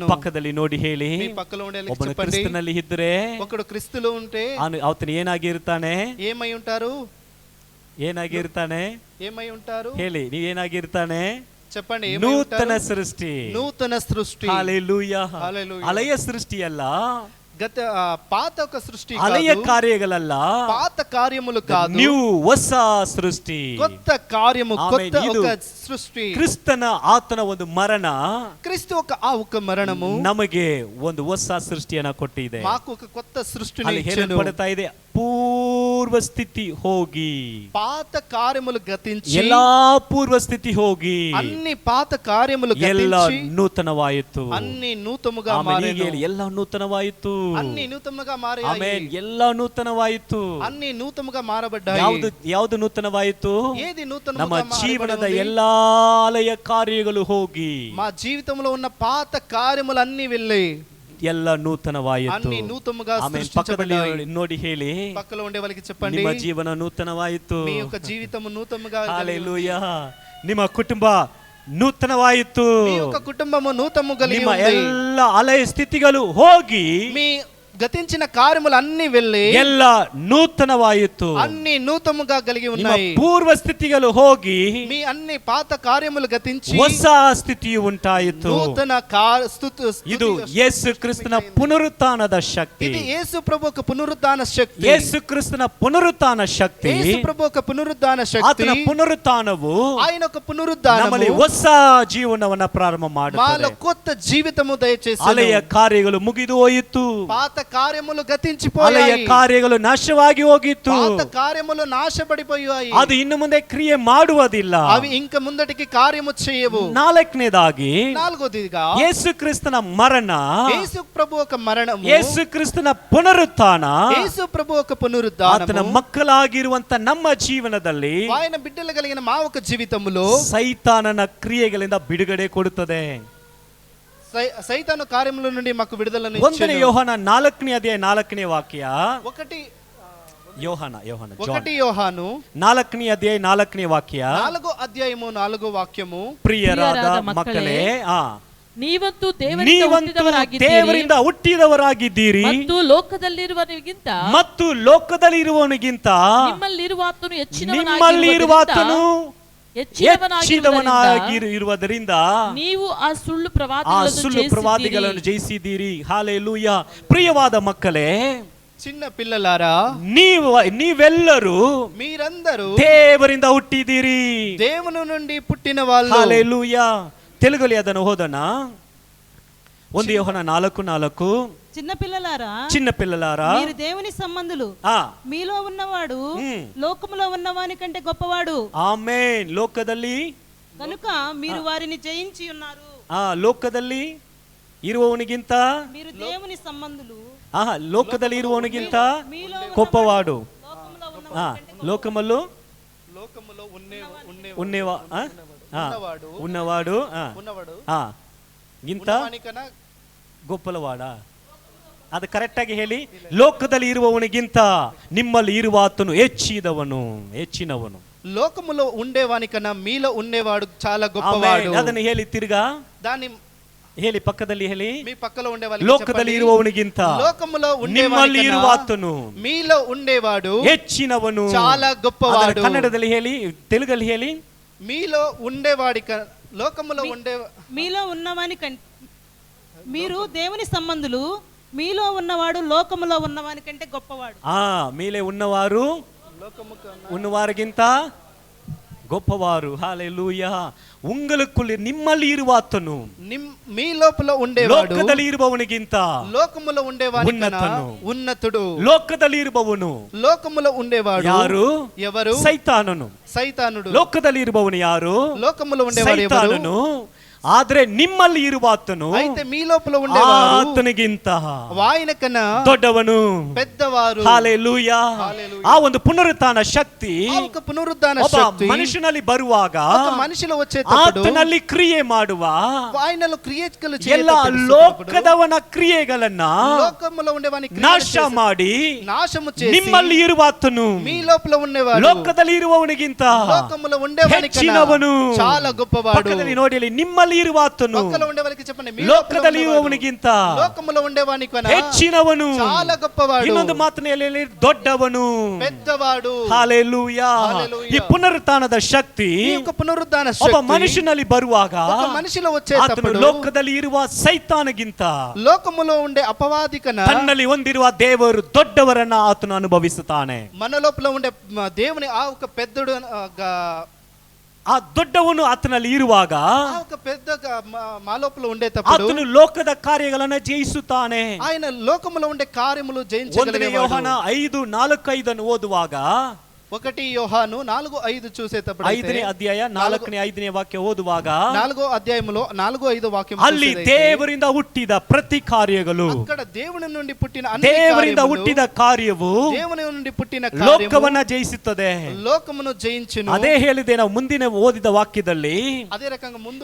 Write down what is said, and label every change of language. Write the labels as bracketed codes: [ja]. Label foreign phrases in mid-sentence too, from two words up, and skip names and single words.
[kn] ಪಕ್ಕದಲ್ಲಿ ನೋಡಿ ಹೇಳಿ, [te] మీ పక్కలో ఉండే [kn] ಒಬ್ಬನು [te] చెప్పండి, [kn] ಕ್ರಿಸ್ತನಲ್ಲಿ ಇದ್ದರೆ [te] ఒకడు క్రీస్తులో ఉంటే [kn] ಆತನು ಏನಾಗಿರ್ತಾನೆ? [te] ఏమై ఉంటారు? [kn] ಏನಾಗಿರ್ತಾನೆ [te] ఏమై ఉంటారు? [kn] ಹೇಳಿ, ನೀವೇನಾಗಿರ್ತಾನೆ? [te] చెప్పండి. [kn] ನೂತನ ಸೃಷ್ಟಿ. [te] నూతన సృష్టి. [kn] ಹಲ್ಲೆಲೂಯಾ. [te] హల్లెలూయా. [kn] ಹಳೆಯ ಸೃಷ್ಟಿಯಲ್ಲ, [te] పాత ఒక సృష్టి [kn] ಹಳೆಯ [te] కాదు, [kn] ಕಾರ್ಯಗಳಲ್ಲ, [te] పాత కార్యములు కాదు, [kn] ನ್ಯೂ ಹೊಸ ಸೃಷ್ಟಿ, [te] కొత్త కార్యము, కొత్త [kn] ಇದು [te] ఒక సృష్టి. [kn] ಕ್ರಿಸ್ತನ ಆತನ ಒಂದು ಮರಣ [te] క్రీస్తు ఒక మరణము [kn] ನಮಗೆ ಒಂದು ಹೊಸ ಸೃಷ್ಟಿಯನ್ನ ಕೊಟ್ಟಿದೆ. [te] మాకు ఒక కొత్త సృష్టిని [kn] ಅಲ್ಲಿ [te] ఇచ్చెను. [kn] ಹೇಳಲ್ಪಡ್ತಾ ಇದೆ, ಪೂರ್ವ ಸ್ಥಿತಿ ಹೋಗಿ, [te] పాత కార్యములు గతించి, [kn] ಎಲ್ಲಾ ಪೂರ್ವ ಸ್ಥಿತಿ ಹೋಗಿ, [te] అన్ని పాత కార్యములు [kn] ಎಲ್ಲ [te] గతించి, [kn] ನೂತನವಾಯಿತು. [te] అన్ని నూతముగా [kn] ಆಮೇಲೆ [te] మారెను. [kn] ಹೀಗೆ ಎಲ್ಲ ನೂತನವಾಯಿತು. [te] అన్ని నూతనముగా మారాయి. [kn] ಆಮೆನ್. ಎಲ್ಲ ನೂತನವಾಯಿತು. [te] అన్ని నూతనముగా మారబడ్డాయి. [kn] ಯಾವುದು ನೂತನವಾಯಿತು? [te] ఏది నూతనముగా [kn] ನಮ್ಮ ಜೀವನದ [te] మారబడింది? [kn] ಎಲ್ಲಾ ಹಳೆಯ ಕಾರ್ಯಗಳು ಹೋಗಿ [te] మా జీవితంలో ఉన్న పాత కార్యములు అన్ని వెళ్ళి [kn] ಎಲ್ಲ ನೂತನವಾಯಿತು. [te] అన్ని నూతనముగా [kn] ಆಮೆನ್. ಪಕ್ಕದಲ್ಲಿ [te] సృష్టించబడ్డాయి. [kn] ನೋಡಿ ಹೇಳಿ, [te] పక్కలో ఉండే వాళ్ళకి చెప్పండి, [kn] ನಿಮ್ಮ ಜೀವನ ನೂತನವಾಯಿತು. [te] మీ యొక్క జీవితము నూతనముగా హల్లెలూయా. [kn] ನಿಮ್ಮ ಕುಟುಂಬ ನೂತನವಾಯಿತು. [te] మీ యొక్క కుటుంబము నూతనము కలిగి [kn] ನಿಮ್ಮ [te] ఉంది. [kn] ಎಲ್ಲ ಹಳೆಯ ಸ್ಥಿತಿಗಳು ಹೋಗಿ [te] మీ గతించిన కార్యములు అన్ని వెళ్ళి [kn] ಎಲ್ಲ ನೂತನವಾಯಿತು. [te] అన్ని నూతనముగా కలిగి [kn] ನಿಮ್ಮ [te] ఉన్నాయి. [kn] ಪೂರ್ವ ಸ್ಥಿತಿಗಳು ಹೋಗಿ [te] మీ అన్ని పాత కార్యములు గతించి [kn] ಹೊಸ ಸ್ಥಿತಿಯು ಉಂಟಾಯಿತು. [te] నూతన [kn] ಇದು ಯೇಸು ಕ್ರಿಸ್ತನ ಪುನರುತ್ಥಾನದ ಶಕ್ತಿ. [te] ఇది యేసు ప్రభు యొక్క పునరుద్ధాన శక్తి. [kn] ಯೇಸು ಕ್ರಿಸ್ತನ ಪುನರುತ್ಥಾನ ಶಕ್ತಿ. [te] యేసు ప్రభు యొక్క పునరుద్ధాన శక్తి. [kn] ಆತನ ಪುನರುತ್ಥಾನವು [te] ఆయన యొక్క పునరుద్ధానము [kn] ನಮ್ಮಲ್ಲಿ ಹೊಸ ಜೀವನವನ್ನ ಪ್ರಾರಂಭ [te] మాలో [kn] ಮಾಡುತ್ತದೆ. [te] కొత్త జీవితము దయచేసి [kn] ಹಳೆಯ ಕಾರ್ಯಗಳು ಮುಗಿದು ಹೋಯಿತು. [te] పాత కార్యములు [kn] ಹಳೆಯ [te] గతించిపోయాయి. [kn] ಕಾರ್ಯಗಳು ನಾಶವಾಗಿ ಹೋಗಿತ್ತು. [te] పాత కార్యములు నాశపడిపోయాయి. [kn] ಅದು ಇನ್ನು ಮುಂದೆ ಕ್ರಿಯೆ ಮಾಡುವುದಿಲ್ಲ. [te] అవి ఇంక ముందటికి కార్యము చేయవు. [kn] ನಾಲ್ಕನೇದಾಗಿ [te] నాలుగోదిగా [kn] ಯೇಸು ಕ್ರಿಸ್ತನ ಮರಣ, [te] యేసు ప్రభు యొక్క మరణము, [kn] ಯೇಸು ಕ್ರಿಸ್ತನ ಪುನರುತ್ಥಾನ, [te] యేసు ప్రభు యొక్క పునరుద్ధానము [kn] ಆತನ ಮಕ್ಕಳಾಗಿರುವಂತ ನಮ್ಮ ಜೀವನದಲ್ಲಿ [te] ఆయన బిడ్డలు కలిగిన మా ఒక జీవితములో [kn] ಸೈತಾನನ ಕ್ರಿಯೆಗಳಿಂದ ಬಿಡುಗಡೆ ಕೊಡುತ್ತದೆ. [te] సైతాను కార్యముల నుండి మాకు విడుదలను [kn] 1 ಯೋಹಾನ 4ನೇ ಅಧ್ಯಾಯ 4ನೇ ವಾಕ್ಯ. ಯೋಹಾನ [te] 1 యోహాను [kn] 4ನೇ ಅಧ್ಯಾಯ 4ನೇ ವಾಕ್ಯ. [te] 4వ అధ్యాయము 4వ వాక్యము. [kn] ಪ್ರಿಯರಾದ ಮಕ್ಕಳೇ, ನೀವಂತೂ ದೇವರಿಂದ ಹುಟ್ಟಿದವರಾಗಿದ್ದೀರಿ ಮತ್ತು ಲೋಕದಲ್ಲಿರುವವನಿಗಿಂತ ನಿಮ್ಮಲ್ಲಿರುವಾತನು ಹೆಚ್ಚಿನವನಾಗಿರುವುದರಿಂದ ನೀವು ಆ ಸುಳ್ಳು ಪ್ರವಾದಿಗಳನ್ನು ಜಯಿಸಿದ್ದೀರಿ. ಹಲ್ಲೆಲೂಯಾ. ಪ್ರಿಯವಾದ ಮಕ್ಕಳೇ, [te] చిన్న పిల్లలారా, [kn] ನೀವೆಲ್ಲರೂ [te] మీరందరూ [kn] ದೇವರಿಂದ ಹುಟ್ಟಿದ್ದೀರಿ, [te] దేవుని నుండి పుట్టిన వాళ్ళు. హల్లెలూయా. తెలుగులో [kn] ಅದನ್ನು ಓದೋಣ. 1 ಯೋಹಾನ 4:4. [te] చిన్న పిల్లలారా మీరు దేవుని సంబంధులు, మీలో ఉన్నవాడు లోకములో ఉన్నవాని కంటే గొప్పవాడు. [kn] ఆమేన్. ಲೋಕದಲ್ಲಿ [te] కనుక మీరు వారిని జయించి ఉన్నారు. [kn] ಲೋಕದಲ್ಲಿ ಇರುವವನಿಗಿಂತ [te] మీరు దేవుని సంబంధులు, [kn] ಲೋಕದಲ್ಲಿ ಇರುವವನಿಗಿಂತ గొప్పవాడు. [te] లోకములో ఉన్నవాడు ಗಿಂತ ಗೊಪ್ಪಲವಾಡ. [kn] ಅದು ಕರೆಕ್ಟ್ ಆಗಿ ಹೇಳಿ. ಲೋಕದಲ್ಲಿ ಇರುವವನಿಗಿಂತ ನಿಮ್ಮಲ್ಲಿ ಇರುವಾತನು ಹೆಚ್ಚಿನವನು. [te] లోకములో ఉండేవానికన్నా మీలో ఉండేవాడు చాలా గొప్పవాడు. [kn] ಅದನ್ನು ಹೇಳಿ ತಿರ್ಗಾ [te] దాన్ని [kn] ಹೇಳಿ, ಪಕ್ಕದಲ್ಲಿ ಹೇಳಿ. [te] మీ పక్కలో ఉండేవాళ్ళు [kn] ಲೋಕದಲ್ಲಿ ಇರುವವನಿಗಿಂತ [te] లోకములో [kn] ನಿಮ್ಮಲ್ಲಿ ಇರುವಾತನು [te] మీలో ఉండేవాడు [kn] ಹೆಚ್ಚಿನವನು, [te] చాలా గొప్పవాడు. [kn] ಕನ್ನಡದಲ್ಲಿ ಹೇಳಿ, ತೆಲುಗಲ್ಲಿ ಹೇಳಿ. [te] మీలో ఉండేవాడి లోకములో మీలో ఉన్నవాని కంటే, మీరు దేవుని సంబంధులు, మీలో ఉన్నవాడు లోకములో ఉన్నవాని కంటే గొప్పవాడు. మీలే ఉన్నవారు ఉన్నవారిಗಿಂತ గొప్పవారు. హల్లెలూయా. [kn] ఉంగలకుల్లి నిమ్మಲ್ಲಿ ఇరువాತನು [te] మీ లోపల ఉండేవాడు [kn] ಲೋಕದಲ್ಲಿ ಇರುವವನಿಗಿಂತ [te] లోకములో ఉండేవానికన్నా ఉన్నతుడు. [kn] ಲೋಕದಲ್ಲಿ ಇರುವವನು, [te] లోకములో ఉండేవాడు [kn] ಯಾರು? [te] ఎవరు? సైతానుడు. [kn] ಲೋಕದಲ್ಲಿ ಇರುವವನು ಯಾರು? [te] లోకములో ఉండేవాడు ఎవరు? [kn] ಆದ್ರೆ ನಿಮ್ಮಲ್ಲಿ ಇರುವಾತನು, [te] అయితే మీ లోపల ఉండేవాడు [kn] ಆತನಿಗಿಂತ [te] ఆయనకన్నా [kn] ದೊಡ್ಡವನು, [te] పెద్దవారు. హల్లెలూయా. [kn] ಆ ಒಂದು ಪುನರುತ್ಥಾನ ಶಕ್ತಿ [te] ఒక పునరుద్ధాన శక్తి [kn] ಮನುಷ್ಯನಲ್ಲಿ ಬರುವಾಗ, [te] ఒక మనిషిలో వచ్చేటప్పుడు [kn] ಆತನಲ್ಲಿ ಕ್ರಿಯೆ ಮಾಡುವ [te] ఆయనలో క్రియలు [kn] ಎಲ್ಲ ಲೋಕದವನ ಕ್ರಿಯೆಗಳನ್ನ [te] లోకములో ఉండేవాని [kn] ನಾಶ ಮಾಡಿ [te] నాశము చేసి [kn] ನಿಮ್ಮಲ್ಲಿ ಇರುವಾತನು, [te] మీ లోపల ఉండేవాడు [kn] ಲೋಕದಲ್ಲಿ ಇರುವವನಿಗಿಂತ [te] లోకములో ఉండేవానికన్నా చాలా గొప్పవాడు. [kn] ಪಕ್ಕದಲ್ಲಿ ನೋಡಿ, ನಿಮ್ಮಲ್ಲಿ ಇರುವಾತನು [te] పక్కలో ఉండేవారికి చెప్పండి, మీ [kn] ಲೋಕದಲ್ಲಿ ಇರುವವನಿಗಿಂತ [te] లోకములో ఉండేవానికన్నా [kn] ಹೆಚ್ಚಿನವನು, [te] చాలా గొప్పవాడు. [kn] ಇನ್ನೊಂದು ಮಾತನಲ್ಲಿ ದೊಡ್ಡವನು, [te] పెద్దవాడు. హల్లెలూయా. [kn] ಈ ಪುನರುತ್ಥಾನದ ಶಕ್ತಿ [te] ఈ యొక్క పునరుద్ధాన [kn] ಒಬ್ಬ [te] శక్తి [kn] ಮನುಷ್ಯನಲ್ಲಿ ಬರುವಾಗ, [te] ఒక మనిషిలో [kn] ಆತನು [te] వచ్చేటప్పుడు [kn] ಲೋಕದಲ್ಲಿ ಇರುವ ಸೈತಾನಗಿಂತ [te] లోకములో ఉండే అపవాది కన్నా [kn] ತನ್ನಲ್ಲಿ ಹೊಂದಿರುವ ದೇವರು ದೊಡ್ಡವರನ್ನ ಆತನು ಅನುಭವಿಸುತ್ತಾನೆ. [te] మన లోపల ఉండే దేవుని ఆ ఒక పెద్దడు, [kn] ಆ ದೊಡ್ಡವನು ಆತನಲ್ಲಿ ಇರುವಾಗ [te] ఒక పెద్ద మా లోపల ఉండేటప్పుడు [kn] ಆತನು ಲೋಕದ ಕಾರ್ಯಗಳನ್ನ ಜಯಿಸುತ್ತಾನೆ. [te] ఆయన లోకములో ఉండే కార్యములు జయించగలిగేవాడు. [kn] 1 ಯೋಹಾನ 5:4-5 ಓದುವಾಗ, [te] 1 యోహాను 4:5 చూసేటప్పుడు [kn] 5ನೇ ಅಧ್ಯಾಯ 4ನೇ 5ನೇ ವಾಕ್ಯ ಓದುವಾಗ [te] 4వ అధ్యాయములో 4-5 వాక్యం [kn] ಅಲ್ಲಿ ದೇವರಿಂದ ಹುಟ್ಟಿದ ಪ್ರತಿ ಕಾರ್ಯಗಳು, [te] అక్కడ దేవుని నుండి పుట్టిన అన్ని [kn] ದೇವರಿಂದ [te] కార్యములు, [kn] ಹುಟ್ಟಿದ ಕಾರ್ಯವು [te] దేవుని నుండి పుట్టిన కార్యము [kn] ಲೋಕವನ್ನ ಜಯಿಸುತ್ತದೆ. [te] లోకమును జయించును. [kn] ಅದೇ ಹೇಳಿದೆ ನಾವು ಮುಂದಿನ ಓದಿದ ವಾಕ್ಯದಲ್ಲಿ, [te] అదే రకంగా ముందు